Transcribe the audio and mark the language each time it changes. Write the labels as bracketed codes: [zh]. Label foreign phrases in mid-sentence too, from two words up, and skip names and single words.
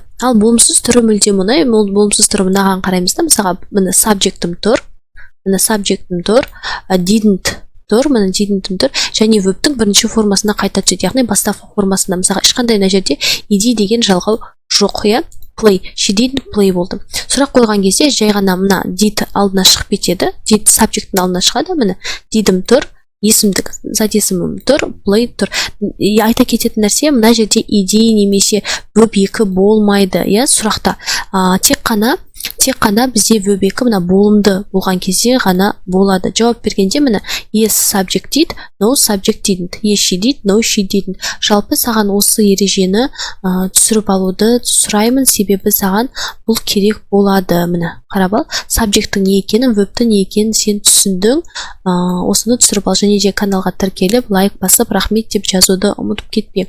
[kk] Ал болымсыз түрі мүлдем оңай. Ол болымсыз түрі мынаған қараймыз да. Мысалға, мына subject'ым тұр, didn't тұр, мына didn't тұр, және verb-тің бірінші формасына қайта түседі. Яғни бастапқы формасында. Мысалға, ешқандай мына жерде ed деген жалғау жоқ, иә. [en] Play, she didn't play болды. [kk] Сұрақ қойған кезде жай ғана мына did алдына шығып кетеді. Did subject'ің алдына шығады. Міне did'ым тұр, есімдік зат есімім тұр, play тұр. Айта кететін нәрсе, мына жерде идея немесе verb 2 болмайды, иә, сұрақта. Тек қана бізде verb 2 мына болымды болған кезде ғана болады. [en] Жауап бергенде міне yes subject дейді, no subject didn't, yes she did, no she didn't. [kk] Жалпы саған осы ережені түсіріп алуды сұраймын, себебі саған бұл керек болады. Міне қарап ал, subject'тің не екенін, verb-тің не екенін сен түсіндің. Осыны түсіріп ал, және де каналға тіркеліп, лайк басып, рахмет деп жазуды ұмытып кетпе.